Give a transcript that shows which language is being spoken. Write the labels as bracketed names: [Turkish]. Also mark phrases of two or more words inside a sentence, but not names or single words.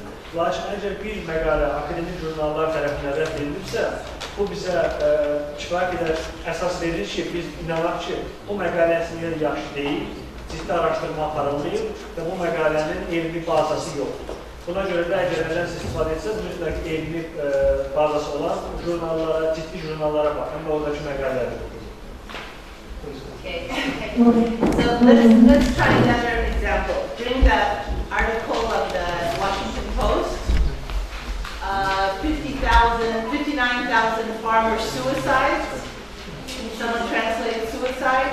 [Azerbaijani] Lakin əgər bir məqalə akademik jurnallar tərəfindən rədd edilirsə, bu bizə kifayət qədər əsas verir ki, biz inanaq ki, bu məqalə əslində yaxşı deyil, ciddi araşdırma aparılmayıb və bu məqalənin elmi bazası yoxdur. Buna görə də əgər nədən istifadə etsəz, mütləq elmi bazası olan jurnallara, ciddi jurnallara baxın və oradakı məqalələri oxuyun. [English] Okay. So let's try another example. During the article of the Washington Post, 59,000 farmer suicides. Can someone translate suicide?